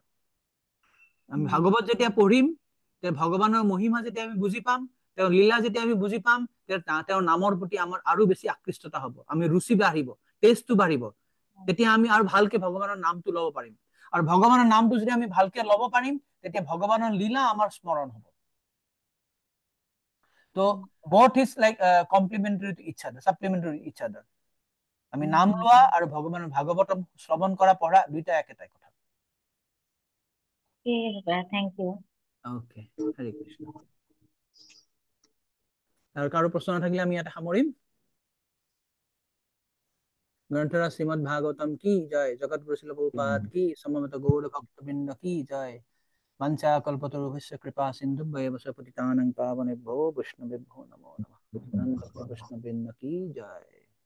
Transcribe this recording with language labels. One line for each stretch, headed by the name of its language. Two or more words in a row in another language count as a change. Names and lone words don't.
Assamese: আমি ভাগৱত যেতিয়া পঢ়িম, ভগৱানৰ মহিমা যেতিয়া আমি বুজি পাম, তেওঁৰ লীলা যেতিয়া আমি বুজি পাম, তেওঁৰ নামৰ প্ৰতি আমাৰ আৰু বেছি আকৃষ্টতা হ'ব। আমি ৰুচি বাঢ়িব, টেষ্টটো বাঢ়িব। তেতিয়া আমি আৰু ভালকে ভগৱানৰ নামটো ল'ব পাৰিম। আৰু ভগৱানৰ নামটো যদি আমি ভালকে ল'ব পাৰিম, তেতিয়া ভগৱানৰ লীলা আমাৰ স্মৰণ হ'ব।
English: তো both is like complementary to each other, supplementary to each other.
Assamese: আমি নাম লোৱা আৰু ভগৱানৰ ভাগৱতম শ্ৰৱণ কৰা, পঢ়া দুইটা একেটাই কথা।
English: thank you.
Assamese: ওকে, হৰে কৃষ্ণ। আৰু কাৰো প্ৰশ্ন নাথাকিলে আমি ইয়াতে সামৰিম। গ্ৰন্থৰাজ শ্ৰীমদ ভাগৱতম কি জয়। জগতগুৰু শ্ৰীল প্ৰভুপাদ কি, সমবেত গৌৰ ভক্তবৃন্দ কি জয়।
Sanskrit: वंशा कल्पतरुभ्यश्च कृपा सिन्धुभ्यैव च पतितानां पावनेभ्यो वैष्णवेभ्यो नमो नमः।
Hindi: अनंत कृष्ण वृंद की जय।